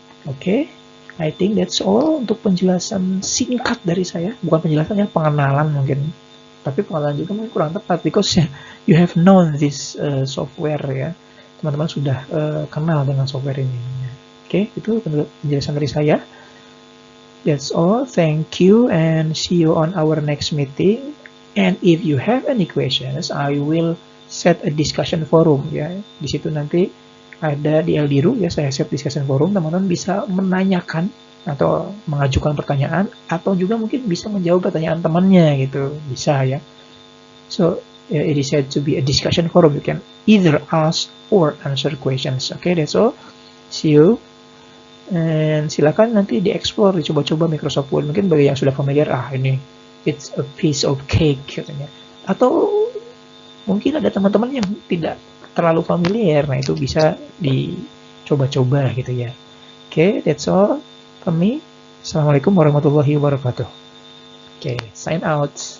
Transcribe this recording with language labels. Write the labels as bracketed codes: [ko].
[id] Oke, [en] I think that's all [id] untuk penjelasan singkat dari saya. Bukan penjelasannya, pengenalan mungkin. Tapi pengenalan juga mungkin kurang tepat [en] because you have known this software [id] ya. Teman-teman sudah kenal dengan software ini. Oke, itu penjelasan dari saya. [en] That's all. Thank you and see you on our next meeting. And if you have any questions, I will set a discussion forum ya. [id] Di situ nanti ada di Eldiru ya, saya [en] set discussion forum. [id] Teman-teman bisa menanyakan atau mengajukan pertanyaan atau juga mungkin bisa menjawab pertanyaan temannya gitu. Bisa ya. [en] So it is said to be a discussion forum. You can either ask or answer questions. Okay, that's all. See you. And [id] silakan nanti dieksplor, dicoba-coba [en] Microsoft Word. [id] Mungkin bagi yang sudah familiar, ini [en] it's a piece of cake [id] katanya. Atau mungkin ada teman-teman yang tidak terlalu familiar, nah itu bisa dicoba-coba gitu ya. [en] Okay, that's all from me. [ar] Assalamualaikum warahmatullahi wabarakatuh. [en] Okay, sign out.